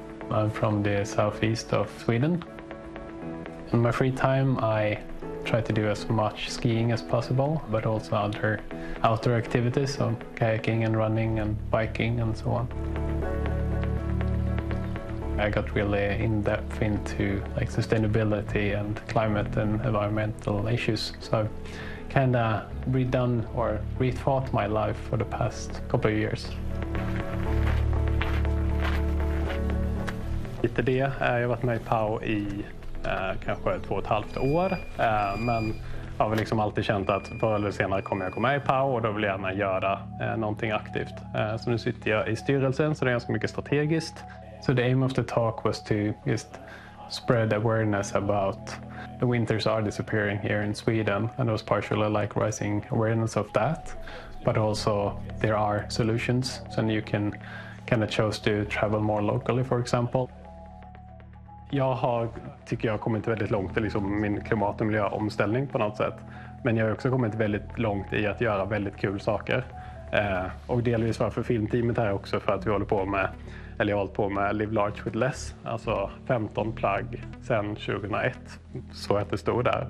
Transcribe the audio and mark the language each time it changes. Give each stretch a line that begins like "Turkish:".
English: I'm from the southeast of Sweden. In my free time, I try to do as much skiing as possible, but also other outdoor activities, so kayaking and running and biking and so on. I got really in depth into like sustainability and climate and environmental issues. So I've kind of redone or rethought my life for the past couple of years.
Swedish: Lite det. Jag har varit med i Pau i kanske 2,5 år. Men jag har liksom alltid känt att förr eller senare kommer jag komma med i Pau och då vill jag gärna göra någonting aktivt. Så nu sitter jag i styrelsen så det är ganska mycket strategiskt.
English: So the aim of the talk was to just spread awareness about the winters are disappearing here in Sweden, and it was partially like rising awareness of that, but also there are solutions, and you can kind of choose to travel more locally, for example.
Swedish: Jag har, tycker jag, kommit väldigt långt i liksom min klimat- och miljöomställning på något sätt, men jag har också kommit väldigt långt i att göra väldigt kul saker. Och delvis varför filmteamet här också, för att vi håller på med eller jag har hållit på med Live Large With Less, alltså 15 plagg sedan 2001, så att det stod där.